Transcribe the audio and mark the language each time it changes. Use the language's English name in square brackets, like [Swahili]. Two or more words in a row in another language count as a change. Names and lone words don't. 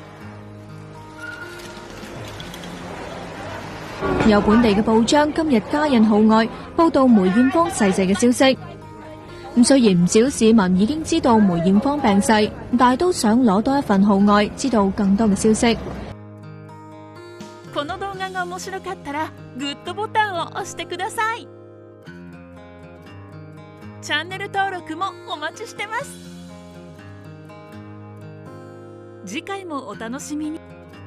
[Cantonese] 有本地嘅報章今日加印號外報道梅艷芳逝世嘅消息。咁雖然唔少市民已經知道梅艷芳病逝，但係都想攞多一份號外，知道更多嘅消息。 [Japanese] 面白かったらグッドボタンを押してください。チャンネル登録もお待ちしてます。次回もお楽しみに。